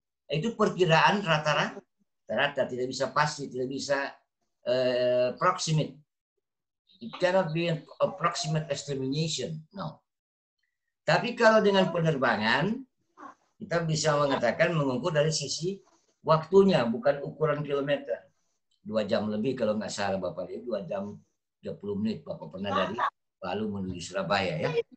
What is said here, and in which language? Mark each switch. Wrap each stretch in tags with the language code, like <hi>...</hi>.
<id>Itu perkiraan rata-rata, tidak bisa pasti, tidak bisa proximate.</id> <en>It cannot be an approximate estimation. No.</en> <id>Tapi kalau dengan penerbangan, kita bisa mengatakan mengukur dari sisi waktunya, bukan ukuran kilometer. 2 jam lebih kalau nggak salah Bapak lihat, 2 jam 30 menit Bapak pernah dari Palu menuju Surabaya ya.</id>